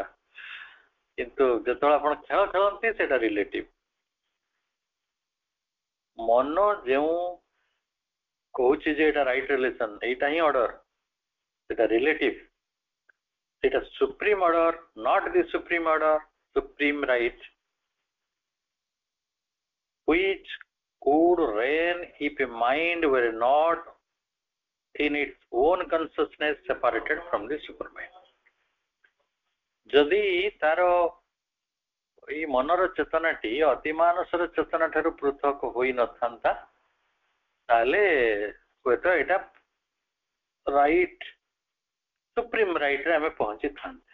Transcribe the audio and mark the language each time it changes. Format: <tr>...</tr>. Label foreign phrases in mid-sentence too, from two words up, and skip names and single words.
<or>କିନ୍ତୁ ଯେତେବେଳେ ଆପଣ ଖେଳ ଖେଳନ୍ତି ସେଟା ରିଲେଟିଭ। ମନ ଯେଉଁ କହୁଛି ଯେ ଏଟା</or> <en>right relation,</en> <or>ଏଇଟା ହିଁ ଅର୍ଡର, ସେଟା ରିଲେଟିଭ।</or> <en>ସେଟା supreme order, not the supreme order, supreme right which could reign if a mind were not in its own consciousness separated from the supermind।</en> <or>ଯଦି ତାର ଏଇ ମନର ଚେତନାଟି ଅତିମାନସର ଚେତନା ଠାରୁ ପୃଥକ ହୋଇ ନଥାନ୍ତା ତାହେଲେ ହୁଏତ ଏଇଟା</or> <en>right supreme right</en> <or>ରେ ଆମେ ପହଞ୍ଚିଥାନ୍ତେ।</or>